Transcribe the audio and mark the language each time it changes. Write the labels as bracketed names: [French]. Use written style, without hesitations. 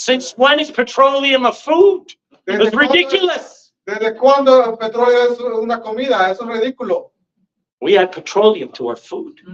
[English] Since when is petroleum a food? It's ridiculous. [Spanish] ¿Desde cuándo el petróleo es una comida? Eso es ridículo. [English] We add petroleum to our food.